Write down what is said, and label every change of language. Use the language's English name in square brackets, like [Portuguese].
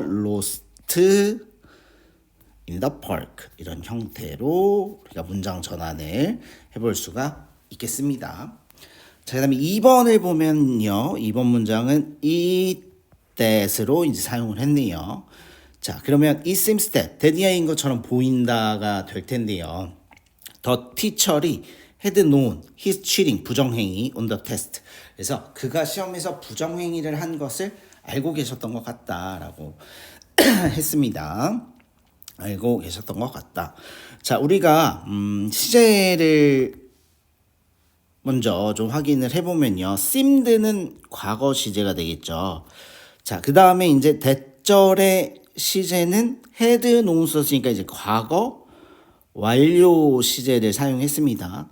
[English] lost in the park [Korean] 이런 형태로 우리가 문장 전환을 해볼 수가 있겠습니다. 자, 그다음에 2번을 보면요. 2번 문장은 it that으로 이제 사용을 했네요. 자, 그러면 [English] it seems that [Korean] 인 것처럼 보인다가 될 텐데요. [English] The teacher이 had known his cheating [Korean] 부정행위 [English] on the test. [Korean] 그래서 그가 시험에서 부정행위를 한 것을 알고 계셨던 것 같다라고 했습니다. 알고 계셨던 것 같다. 자, 우리가 시제를 먼저 좀 확인을 해보면요. seemed는 과거 시제가 되겠죠. 자, 그 다음에 이제 대절의 시제는 had known 썼으니까 이제 과거 완료 시제를 사용했습니다.